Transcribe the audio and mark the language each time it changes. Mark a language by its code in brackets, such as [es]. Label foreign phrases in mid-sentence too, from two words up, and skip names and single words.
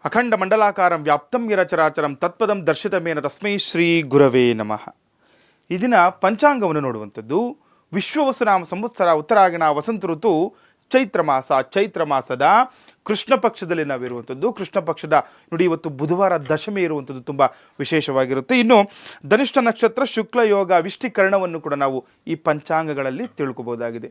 [sa] ಅಖಂಡ ಮಂಡಲಾಕಾರಂ ವ್ಯಾಪ್ತಂ ಯರ ಚರಾಚರಂ ತತ್ಪದಂ ದರ್ಶಿತಮೇನ ತಸ್ಮೈ ಶ್ರೀ ಗುರವೇ ನಮಃ. [kn] ಈ ದಿನ ಪಂಚಾಂಗವನ್ನು ನೋಡುವಂಥದ್ದು. ವಿಶ್ವವಸುನಾಮ ಸಂವತ್ಸರ ಉತ್ತರಾಯಣ ವಸಂತ ಋತು ಚೈತ್ರ ಮಾಸದ ಕೃಷ್ಣ ಪಕ್ಷದಲ್ಲಿ ನಾವಿರುವಂಥದ್ದು. ಕೃಷ್ಣ ಪಕ್ಷದ ನೋಡಿ, ಇವತ್ತು ಬುಧವಾರ ದಶಮಿ ಇರುವಂಥದ್ದು ತುಂಬ ವಿಶೇಷವಾಗಿರುತ್ತೆ. ಇನ್ನು ಧನಿಷ್ಠ ನಕ್ಷತ್ರ ಶುಕ್ಲ ಯೋಗ ವಿಷ್ಟಿಕರಣವನ್ನು ಕೂಡ ನಾವು ಈ ಪಂಚಾಂಗಗಳಲ್ಲಿ ತಿಳ್ಕೊಬೋದಾಗಿದೆ.